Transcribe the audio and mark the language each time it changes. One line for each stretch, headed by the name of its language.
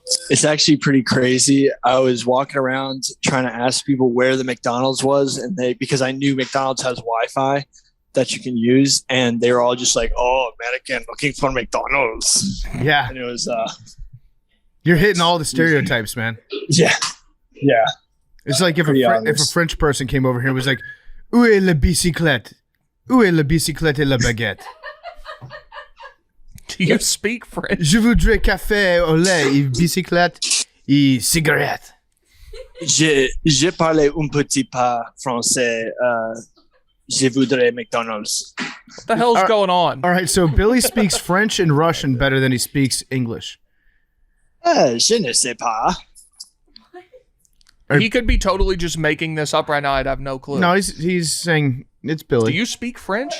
English: It's actually pretty crazy. I was walking around trying to ask people where the McDonald's was, and because I knew McDonald's has Wi-Fi that you can use, and they were all just like, "Oh, American looking for McDonald's." Yeah, and it was. You're hitting all the stereotypes, man. Yeah. It's like if a French person came over here and was like,
French: "Où est la bicyclette? Où est la bicyclette et la baguette?"
English: Do you speak French?
French: Je voudrais café au lait et bicyclette et cigarette. Je parle un petit peu français. Je voudrais McDonald's.
English: What the hell's going on? All right, so Billy speaks French and Russian better than he speaks English.
French: Je ne sais pas.
English: He could be totally just making this up right now. I'd have no clue. No, he's saying it's Billy. Do you speak French?